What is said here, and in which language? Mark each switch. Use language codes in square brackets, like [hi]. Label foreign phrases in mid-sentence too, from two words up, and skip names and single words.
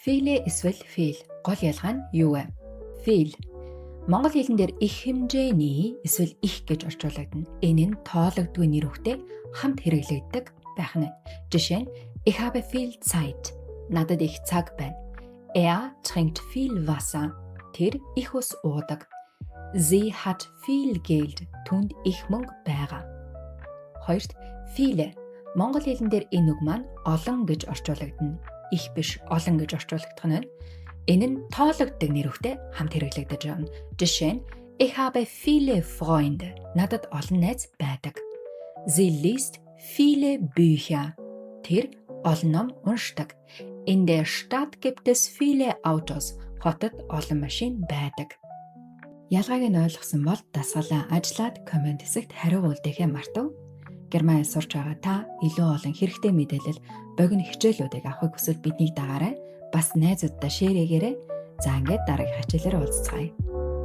[mn] Фейлэ эсвэл фейл гол ялгаа нь юу вэ? Фейл монгол хэлэн дээр их хэмжээний эсвэл их гэж орчуулагдана. Энэ нь тоологдгүй нэр үгтэй хамт хэрэглэгддэг байх нь. Жишээ нь [de] Ich habe viel Zeit. [mn] Надад их цаг байна. [de] Er trinkt viel Wasser. [mn] Тэр их ус уудаг. [de] Sie hat viel Geld. [mn] Түүнд их мөнгө байгаа. Хоёрт viele монгол хэлэн дээр энэ үг маань олон гэж орчуулагдана. Их биш олон гэж орчуулагдах нь. Энэ нь тоологддог нэр үгтэй хамт хэрэглэгдэж байна. Жишээ нь [de] Ich habe viele Freunde. [mn] Надад олон найз байдаг. [de] Sie liest viele Bücher. [mn] Тэр олон ном уншдаг. [de] In der Stadt gibt es viele Autos. [mn] Хотод олон машин байдаг. Ялгааг нь ойлгосон бол дасгалаа ажиллаад комент хэсэгт хариу үлдээхээ мартав. Герман хэл сурч байгаа та илүү олон хэрэгтэй мэдээлэл, богино хичээлүүдийг авахыг хүсвэл биднийг дагаарай. Бас найзуудтай шеэр хийгээрэй. За ингээд дараагийн хичээлээр уулзцгаая.